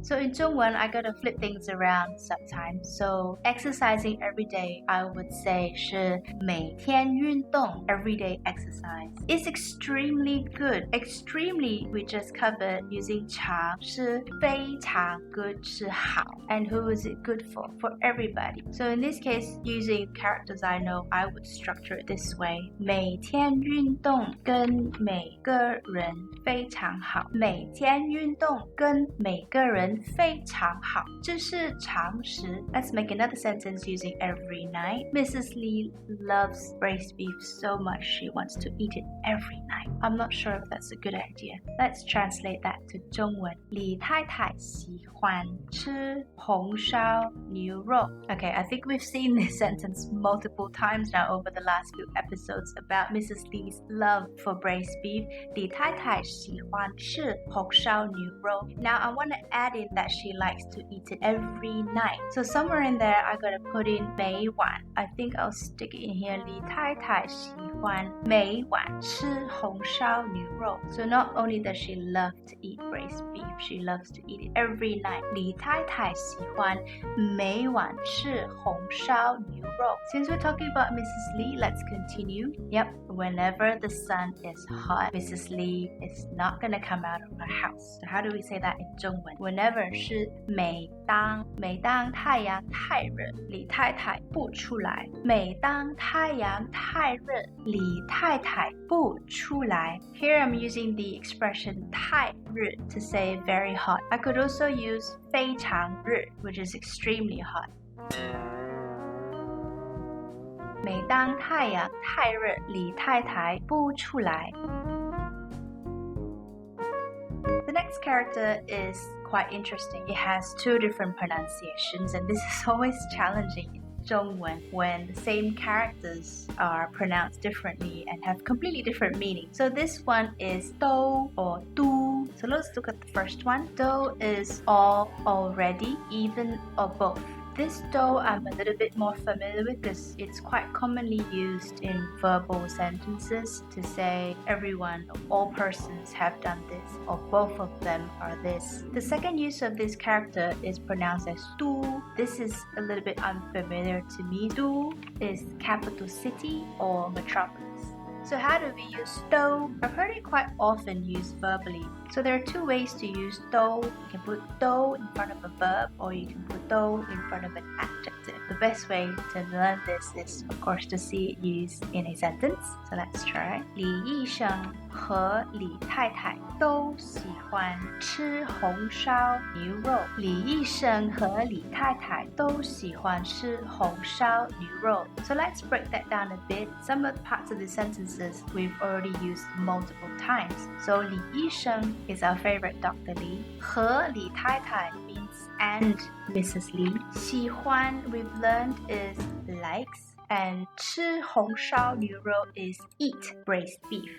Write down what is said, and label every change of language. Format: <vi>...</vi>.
<en>So in 中文, I gotta flip things around sometimes. So exercising every day, I would say 是每天运动, everyday exercise. It's extremely good. Extremely, we just covered using 常, 是非常 good, 是好. And who is it good for? For everybody. So in this case, using characters I know, I would structure it this way.</en> <zh>每天运动跟每个人非常好. 每天运动跟每个人非常好. 这是常识.</zh> <en>Let's make another sentence using every night. Mrs. Lee loves braised beef so much she wants to eat it every night. I'm not sure if that's a good idea. Let's translate that to 中文.</en> <zh>李太太喜欢吃红烧牛肉.</zh> <en>Okay, I think we've seen this sentence multiple times now over the last few episodes about Mrs. Lee's love for braised beef.</en> <zh>李太太喜欢吃红烧牛肉.</zh> <en>Now I want to add in that she likes to eat it every night. So somewhere in there I gotta put in 每晚. I think I'll stick it in here.</en> <zh>李太太喜欢每晚吃红烧牛肉.</zh> <en>So not only does she love to eat braised beef, she loves to eat it every night.</en> <zh>李太太喜欢每晚吃红烧牛肉.</zh> <en>Since we're talking about Mrs. Lee, let's continue. Yep, whenever the sun is hot, Mrs. Lee is not gonna come out of her house. So how do we say that in 中文?</en> <zh>Whenever 是每当太阳太热, 李太太不出来. 每当太阳太热, 李太太不出来.</zh> <en>Here I'm using the expression 太热 to say very hot. I could also use 非常热, which is extremely hot.</en> <zh>每当太阳太热，李太太不出来。</zh> <en>The next character is quite interesting. It has two different pronunciations, and this is always challenging in 中文 when the same characters are pronounced differently and have completely different meanings. So this one is 都 or 都. So let's look at the first one. 都 is all, already, even, or both. This 都 I'm a little bit more familiar with because it's quite commonly used in verbal sentences to say everyone or all persons have done this or both of them are this. The second use of this character is pronounced as 都. This is a little bit unfamiliar to me. 都 is capital city or metropolis. So how do we use 都?I've heard it quite often used verbally. So there are two ways to use 都. You can put 都 in front of a verb or you can put 都 in front of an adjective. the best way to learn this is, of course, to see it used in a sentence. So let's try.</en> <zh>李医生和李太太都喜欢吃红烧牛肉。李医生和李太太都喜欢吃红烧牛肉。</zh> <en>So let's break that down a bit. Some of the parts of the sentences we've already used multiple times. So 李医生 is our favorite Dr. Li. 和李太太 means and Mrs. Li. 喜欢 we've learned is likes. And 吃红烧牛肉 is eat braised beef.</en>